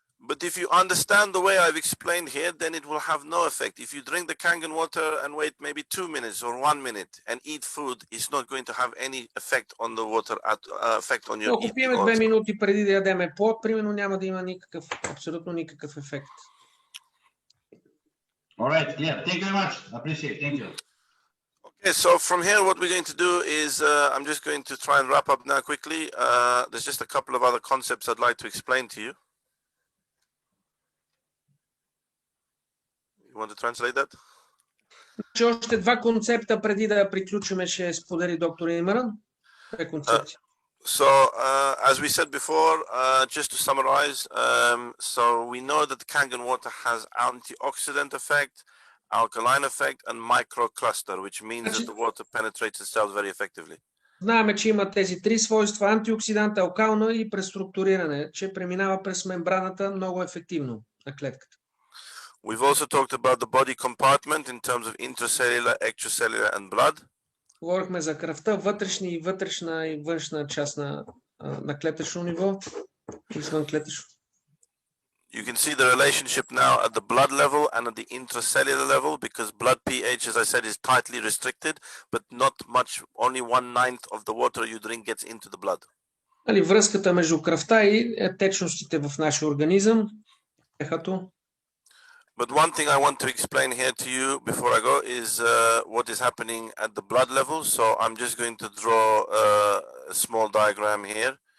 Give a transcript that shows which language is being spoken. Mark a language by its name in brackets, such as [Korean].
[English] But if you understand the way I've explained here, then it will have no effect. If you drink the Kangen water and wait maybe 2 minutes or 1 minute and eat food, it's not going to have any effect on the water, effect on your eating. [Bulgarian] Ако пиеме 2 минути преди да ядеме плод, примерно няма да има абсолютно никакъв ефект. [English] All right, yeah. Thank you very much. Appreciate it. Thank you. Okay, so from here, what we're going to do is I'm just going to try and wrap up now quickly. There's just a couple of other concepts I'd like to explain to you. You want to translate that? [Bulgarian] Още два концепта преди да приключиме ще сподели доктор Имран. [English] So, as we said before, just to summarize, so we know that the Kangen water has antioxidant effect, alkaline effect, and microcluster, which means that the water penetrates the cells very effectively. [Bulgarian] Знаем, че има тези три свойства: антиоксидант, алкално и преструктуриране, че преминава през мембраната много ефективно на клетката. [English] We've also talked about the body compartment in terms of intracellular, extracellular, and blood. [Bulgarian] Говорихме за кръвта, вътрешна и външна част на клетъчно ниво, извън клетъчно. [English] You can see the relationship now at the blood level and at the intracellular level, because blood pH, as I said, is tightly restricted, but not much, only 1/9 of the water you drink gets into the blood. [Bulgarian] Нали, връзката между кръвта и течностите в нашия организъм. [English] But one thing I want to explain here to you before I go is what is happening at the blood level. So I'm just going to draw a small diagram here.